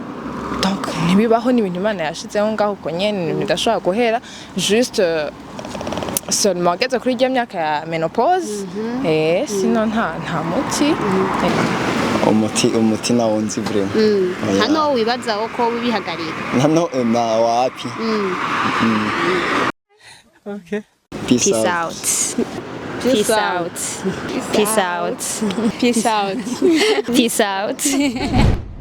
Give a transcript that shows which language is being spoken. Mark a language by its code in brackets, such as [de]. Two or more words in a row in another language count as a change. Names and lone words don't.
[rn] Donc nibibaho ni ibintu Imana yashizeho ngaho ko nyene bidashobora guhera [fr] juste seulement [rn] geze kuri rya myaka ya menopause sinon nta umuti nawo nzi vraiment. Hano wibaza uko bihagarika. Hano na wapi? Okay. [en] Peace out. Peace out. Peace out. Peace out. Peace out.